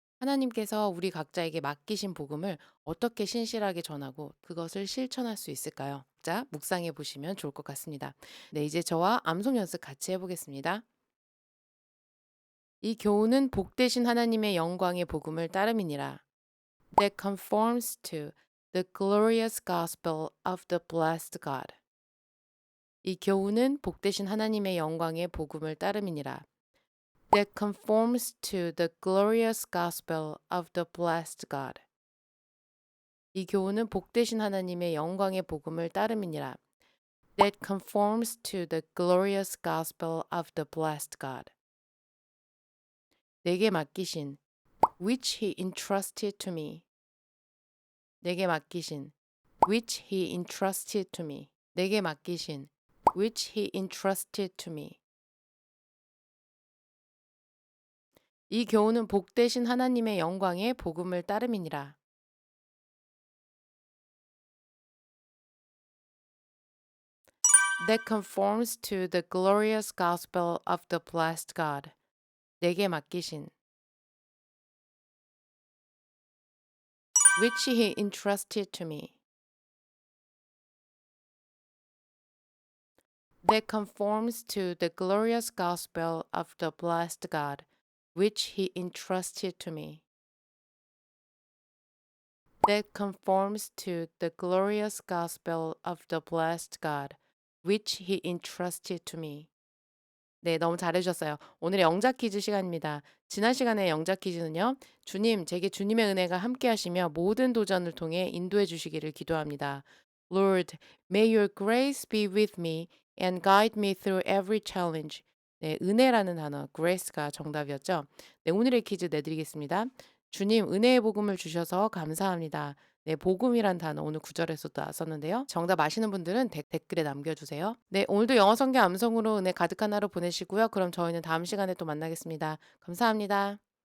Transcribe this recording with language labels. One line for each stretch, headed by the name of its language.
Korean: 하나님께서 우리 각자에게 맡기신 복음을 어떻게 신실하게 전하고 그것을 실천할 수 있을까요? 자, 묵상해 보시면 좋을 것 같습니다. 네, 이제 저와 암송 연습 같이 해보겠습니다. 이 교훈은 복되신 하나님의 영광의 복음을 따름이니라.
English: That conforms to the glorious gospel of the blessed God.
Korean: 이 교훈은 복되신 하나님의 영광의 복음을 따름이니라.
English: That conforms to the glorious gospel of the blessed God.
Korean: 이 교훈은 복되신 하나님의 영광의 복음을 따름이니라.
English: That conforms to the glorious gospel of the blessed God.
Korean: 내게 맡기신
English: which he entrusted to me.
Korean: 내게 맡기신
English: which he entrusted to me.
Korean: 내게 맡기신
English: which he entrusted to me.
Korean: 이 교훈은 복되신 하나님의 영광의 복음을 따름이니라.
English: That conforms to the glorious gospel of the blessed God.
Korean: 내게 맡기신
English: which he entrusted to me. That conforms to the glorious gospel of the blessed God, which he entrusted to me. That conforms to the glorious gospel of the blessed God, which he entrusted to me.
Korean: 네, 너무 잘해주셨어요. 오늘의 영작 퀴즈 시간입니다. 지난 시간에 영작 퀴즈는요. 주님, 제게 주님의 은혜가 함께 하시며 모든 도전을 통해 인도해 주시기를 기도합니다.
English: Lord, may your grace be with me and guide me through every challenge.
Korean: 네, 은혜라는 단어, grace가 정답이었죠. 네, 오늘의 퀴즈 내드리겠습니다. 주님, 은혜의 복음을 주셔서 감사합니다. 네, 복음이란 단어 오늘 구절에서도 나왔었는데요. 정답 아시는 분들은 댓글에 남겨주세요. 네, 오늘도 영어 성경 암송으로 은혜 가득한 하루 보내시고요. 그럼 저희는 다음 시간에 또 만나겠습니다. 감사합니다.